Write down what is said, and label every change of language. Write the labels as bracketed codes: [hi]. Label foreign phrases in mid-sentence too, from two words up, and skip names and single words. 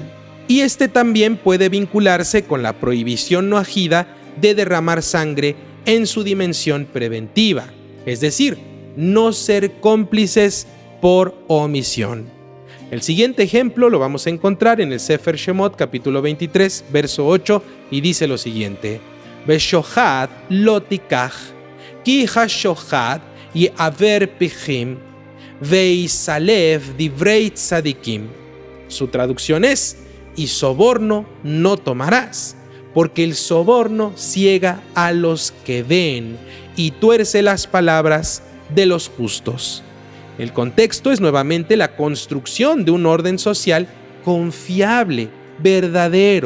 [es] Y este también puede vincularse con la prohibición noajida de derramar sangre en su dimensión preventiva, es decir, no ser cómplices por omisión. El siguiente ejemplo lo vamos a encontrar en el Sefer Shemot, capítulo 23, verso 8, y dice lo siguiente: [he] ושחד לא תקח כי השחד יעור פקחים ויסלף דברי צדיקים. [es] Su traducción es: y soborno no tomarás, porque el soborno ciega a los que ven y tuerce las palabras de los justos. El contexto es nuevamente la construcción de un orden social confiable, verdadero.